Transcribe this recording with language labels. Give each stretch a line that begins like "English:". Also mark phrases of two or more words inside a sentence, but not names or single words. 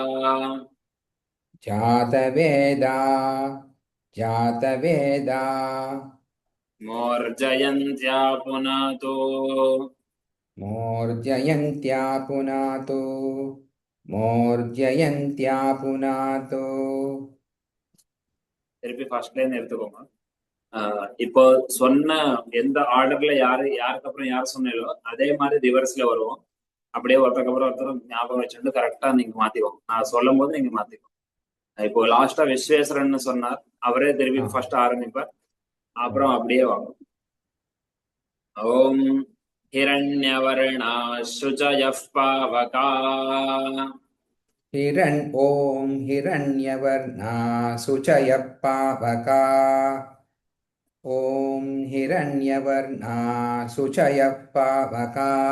Sanskrit: जातवेदा जातवेदा मोर्जयन्त्या पुनातु मोर्जयन्त्या पुनातु मोर्जयन्त्या पुनातु
Tamil: திருப்பி ஃபர்ஸ்ட்ல இருந்து எடுத்துக்கோங்க. இப்போ சொன்ன எந்த ஆர்டர்ல யாருக்கு அப்புறம் யார் சொன்னீங்களோ அதே மாதிரி ரிவர்ஸ்ல வருவோம். அப்படியே ஒருத்தருக்கு அப்புறம் ஒருத்தர் ஞாபகம் வச்சுட்டு கரெக்டா நீங்க மாத்திக்கோங்க. நான் சொல்லும் போது நீங்க மாத்திக்கோங்க. இப்போ லாஸ்டா விஸ்வேஸ்வரன் சொன்னார், அவரே திருப்பி ஃபர்ஸ்ட் ஆரம்பிப்பார், அப்புறம் அப்படியே வாங்க.
Sanskrit: ஓம் हिरण्यवर्णा शुचयः पावका ॐ हिरण्यवर्णा शुचयः पावका ॐ हिरण्यवर्णा शुचयः पावका